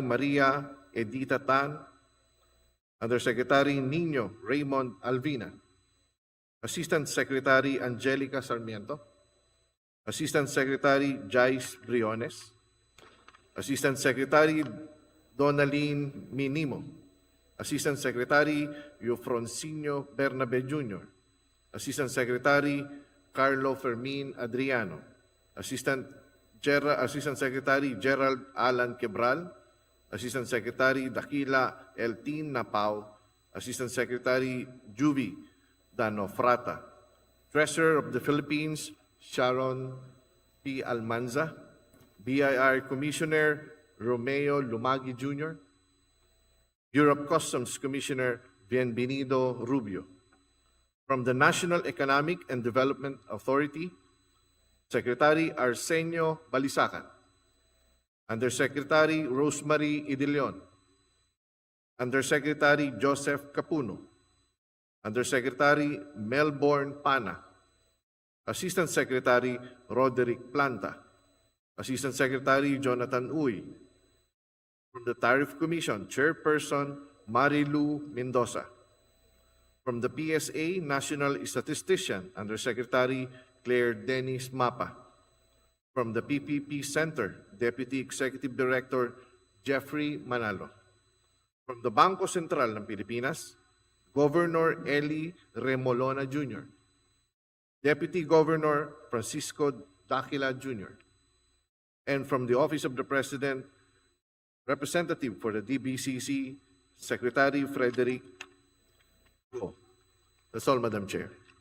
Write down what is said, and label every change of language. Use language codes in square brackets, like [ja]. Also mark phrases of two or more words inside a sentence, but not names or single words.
[en] Maria Edita Tan, Undersecretary Nino Raymond Alvina, Assistant Secretary Angelica Sarmiento, Assistant Secretary Jais Briones, Assistant Secretary Donaline Minimo, Assistant Secretary Eufronsinio Bernabe Jr., Assistant Secretary Carlo Fermin Adriano, Assistant Secretary Gerald Alan Quebral, Assistant Secretary Dakila Eltin Napao, Assistant Secretary Juvi Danofrata, Treasurer of the Philippines Sharon P. Almanza, BIR Commissioner Romeo Lumagi Jr., Bureau of Customs Commissioner Bienvenido Rubio. From the National Economic and Development Authority, Secretary Arsenio Balisacan, Undersecretary Rosemary Idilion, Undersecretary Joseph Capuno, Undersecretary Melbourne Pana, Assistant Secretary Roderick Planta, Assistant Secretary Jonathan Uy. From the Tariff Commission, Chairperson Marilu Mendoza. From the PSA, National Statistician, Undersecretary Claire Dennis Mapa. From the PPP Center, Deputy Executive Director Jeffrey Manalo. From the Bangko Sentral ng Pilipinas, Governor Eli Remolona Jr., Deputy Governor Francisco Daquila Jr., and from the Office of the President, Representative for the DBCC, Secretary Frederick Go. That's all, Madam Chair.